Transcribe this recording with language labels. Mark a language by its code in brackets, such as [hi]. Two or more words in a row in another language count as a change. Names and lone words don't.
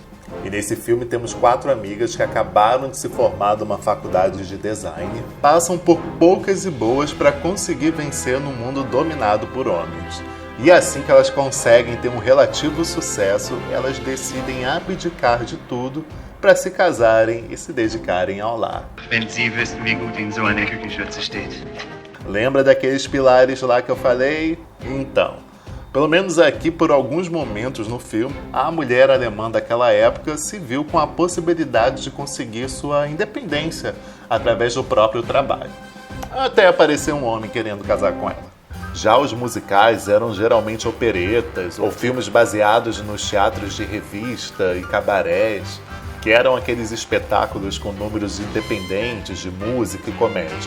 [pt] E nesse filme temos 4 amigas que acabaram de se formar numa faculdade de design, passam por poucas e boas para conseguir vencer num mundo dominado por homens. E assim que elas conseguem ter um relativo sucesso, elas decidem abdicar de tudo para se casarem e se dedicarem ao lar. [de] Wenn Sie wüssten, wie gut Ihnen so eine Küchenschürze steht. [pt] Lembra daqueles pilares lá que eu falei? Então, pelo menos aqui, por alguns momentos no filme, a mulher alemã daquela época se viu com a possibilidade de conseguir sua independência através do próprio trabalho. Até aparecer um homem querendo casar com ela. Já os musicais eram geralmente operetas ou filmes baseados nos teatros de revista e cabarés, que eram aqueles espetáculos com números independentes de música e comédia.